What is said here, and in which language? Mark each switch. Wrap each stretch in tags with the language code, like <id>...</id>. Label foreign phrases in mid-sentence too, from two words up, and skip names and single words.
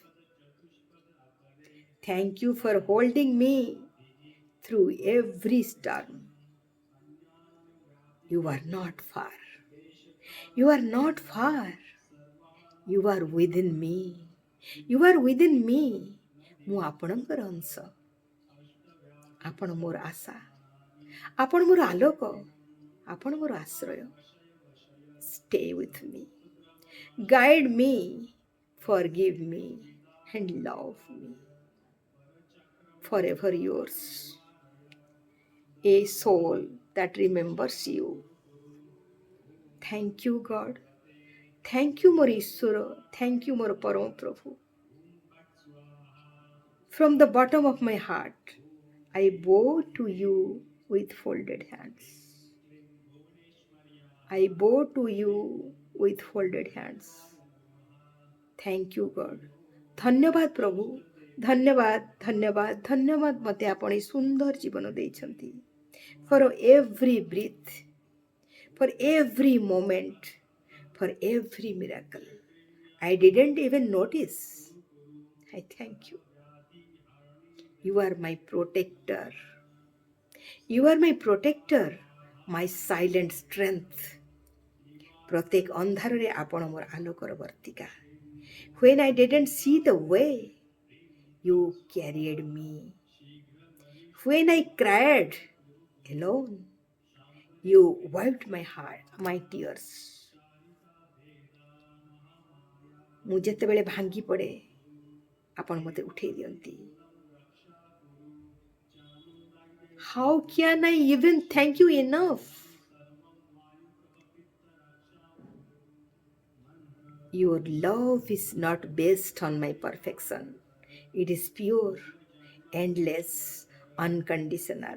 <en>Thank you for holding me through every storm. You are not far. You are not far. You are within me. You are within me.</en> <or>ମୁଁ ଆପଣଙ୍କର ଅଂଶ. ଆପଣ ମୋର ଆଶା. ଆପଣ ମୋର ଆଲୋକ. ଆପଣ ମୋର ଆଶ୍ରୟ.</or> <en>Stay with me. Guide me. Forgive me. And love me. Forever yours. A soul that remembers you. Thank you, God. Thank you,</en> <or>ମୋର ଈଶ୍ୱର.</or> <en>Thank you,</en> <or>ମୋର ପରମ ପ୍ରଭୁ.</or> <en>From the bottom of my heart, I bow to you with folded hands. I bow to you with folded hands. Thank you, God.</en> <or>ଧନ୍ୟବାଦ ପ୍ରଭୁ. ଧନ୍ୟବାଦ ଧନ୍ୟବାଦ ଧନ୍ୟବାଦ ମୋତେ ଆପଣ ଏ ସୁନ୍ଦର ଜୀବନ ଦେଇଛନ୍ତି.</or> <en>For every breath, for every moment, for every miracle. I didn't even notice. I thank you. You are my protector. You are my protector, my silent strength.</en> <or>ପ୍ରତ୍ୟେକ ଅନ୍ଧାରରେ ଆପଣ ମୋର ଆଲୋକର ବର୍ତ୍ତିକା.</or> <en>When I didn't see the way, you carried me. When I cried alone, you wiped my heart, my tears.</en> <or>ମୁଁ ଯେତେବେଳେ ଭାଙ୍ଗି ପଡ଼େ ଆପଣ ମୋତେ ଉଠେଇ ଦିଅନ୍ତି.</or> <en>How can I even thank you enough? Your love is not based on my perfection. It is pure, endless, unconditional.</en>